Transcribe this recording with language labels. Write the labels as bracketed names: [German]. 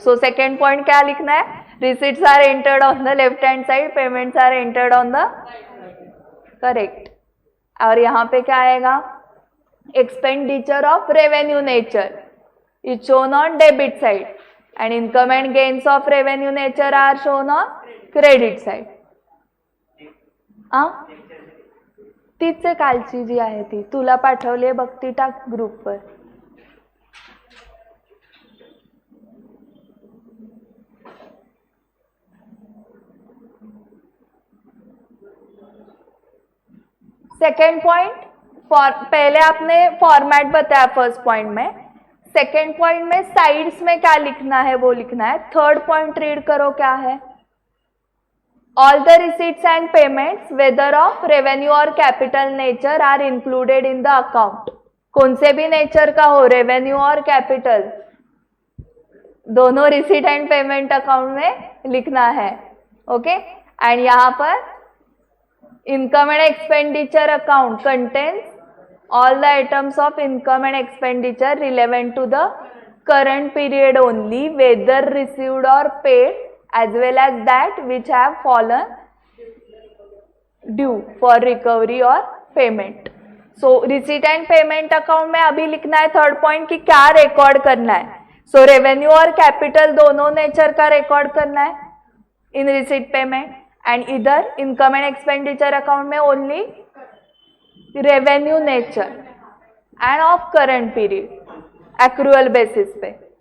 [English] So second point [Hindi] क्या लिखना है, [English] receipts are entered on the left hand side, payments are entered on the correct। [Hindi] और यहाँ पे क्या आएगा, [English] expenditure of revenue nature is shown on debit side and income and gains of revenue nature are shown on credit side। [Marathi] तीच कालची जी आहे ती तुला पाठवली बघ, ती टाक ग्रुप पर। [Hindi] सेकेंड पॉइंट, पहले आपने फॉर्मेट बताया फर्स्ट पॉइंट में, सेकेंड पॉइंट में साइड्स में क्या लिखना है वो लिखना है। [English] third point [Hindi] रीड करो क्या है, [English] All the receipts and payments whether of revenue और capital nature are included in the account. [Hindi] कौन से भी नेचर का हो, रेवेन्यू और कैपिटल दोनों रिसीट एंड पेमेंट अकाउंट में लिखना है। [English] okay, [Hindi] एंड यहाँ पर [English] income and expenditure account contains all the items of income and expenditure relevant to the current period only, whether received or paid, as well as that which have fallen due for recovery or payment। So receipt and payment account [Hindi] में अभी लिखना है third point कि क्या record करना है। सो revenue और capital दोनों नेचर का रिकॉर्ड करना है इन रिसीट पेमेंट, एंड इधर इनकम एंड एक्सपेंडिचर अकाउंट में only revenue nature end of current period accrual basis पे।